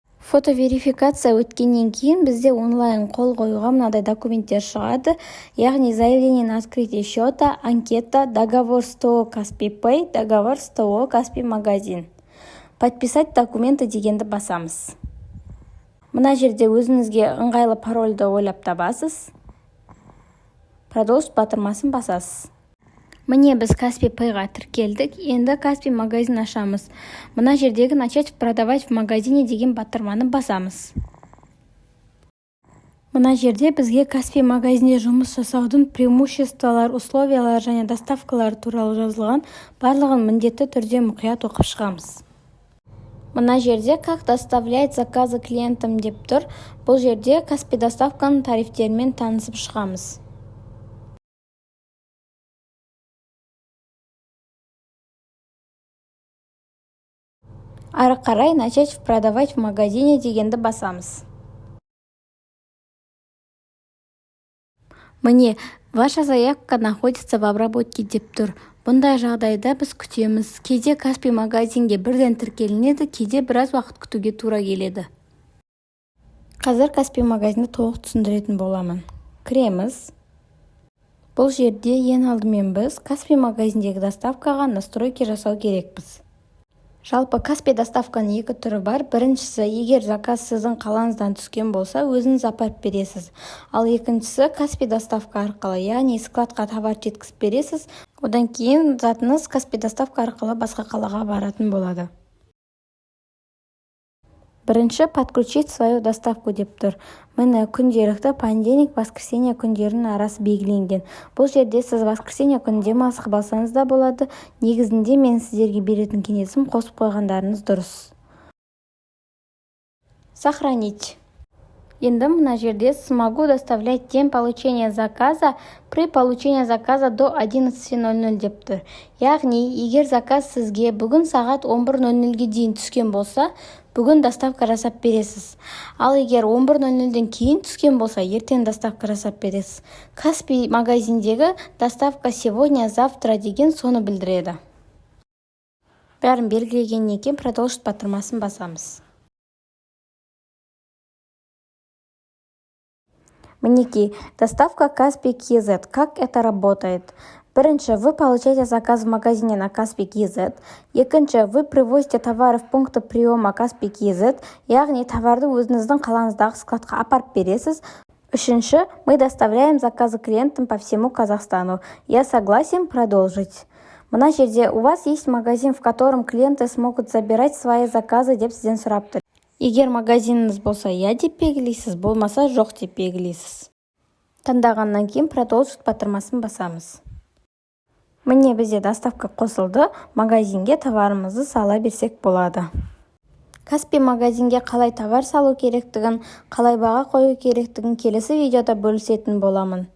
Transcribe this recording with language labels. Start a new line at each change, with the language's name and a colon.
Kazakh: Фотоверификация өткеннен кейін бізде онлайн қол қоюға мынадай документтер шығады, яғни
Russian: заявление на открытие счета, анкета, договор с ТО Kaspi Pay, договор с ТО Kaspi магазин. Подписать документы
Kazakh: дегенді басамыз. Мына жерде өзіңізге ыңғайлы парольді ойлап табасыз. Продолжить батырмасын басасыз. Міне біз Kaspi Payға тіркелдік. Енді Kaspi магазин ашамыз. Мына жердегі
Russian: начать продавать в магазине
Kazakh: деген батырманы басамыз. Мына жерде бізге Kaspi магазинде жұмыс жасаудың преимуществолар, условиялар және доставкалар туралы жазылған, барлығын міндетті түрде мұқият оқып шығамыз. Мына жерде
Russian: как доставлять заказы клиентам
Kazakh: деп тұр. Бұл жерде Kaspi доставканың тарифтерімен танысып шығамыз. Ары қарай
Russian: начать продавать в магазине
Kazakh: дегенді басамыз.
Russian: Міне, ваша заявка находится в обработке
Kazakh: деп тұр. Бұндай жағдайда біз күтеміз. Кейде Kaspi магазинге бірден тіркелінеді, кейде біраз уақыт күтуге тура келеді. Қазір Kaspi магазинді толық түсіндіретін боламын. Кіреміз. Бұл жерде ең алдымен біз Kaspi магазиндегі доставкаға настройки жасау керекпіз. Жалпы Kaspi доставканың екі түрі бар. Біріншісі, егер заказ сіздің қалаңыздан түскен болса, өзіңіз апарып бересіз. Ал екіншісі, Kaspi доставка арқылы, яғни складқа товар жеткізіп бересіз. Одан кейін затыңыз Kaspi доставка арқылы басқа қалаға баратын болады. Бірінші,
Russian: подключить свою доставку
Kazakh: деп тұр. Міне күнделікті понедельник, воскресенье күндерінің арасы белгіленген. Бұл жерде сіз воскресенье күні демалысқа бассаңыз да болады. Негізінде мен сіздерге беретін кеңесім қосып қойғандарыңыз дұрыс.
Russian: Сохранить.
Kazakh: Енді мына жерде
Russian: смогу доставлять день получения заказа при получении заказа до 11:00
Kazakh: деп тұр. Яғни, егер заказ сізге бүгін сағат 11:00-ге дейін түскен болса, бүгін доставка жасап бересіз. Ал егер 11:00-ден кейін түскен болса, ертең доставка жасап бересіз. Kaspi магазиндегі доставка
Russian: сегодня, завтра
Kazakh: деген соны білдіреді. Бәрін белгілегеннен кейін продолжить батырмасын басамыз.
Russian: Мінекей, доставка Kaspi KZ. Как это работает?
Kazakh: Бірінші,
Russian: вы получаете заказ в магазине на Kaspi KZ.
Kazakh: Екінші,
Russian: вы привозите товары в пункты приема Kaspi KZ,
Kazakh: яғни товарды өзіңіздің қалаңыздағы складқа апарып бересіз.
Russian: Үшінші, мы доставляем заказы клиентам по всему Казахстану. Я согласен продолжить.
Kazakh: Мына жерде,
Russian: у вас есть магазин, в котором клиенты смогут забирать свои заказы
Kazakh: деп сізден сұрап тұр. Егер магазиніңіз болса, я деп белгілейсіз, болмаса жоқ деп белгілейсіз. Таңдағаннан кейін продолжить батырмасын басамыз. Міне бізде доставка қосылды, магазинге товарымызды сала берсек болады. Kaspi магазинге қалай товар салу керектігін, қалай баға қою керектігін келесі видеода бөлісетін боламын.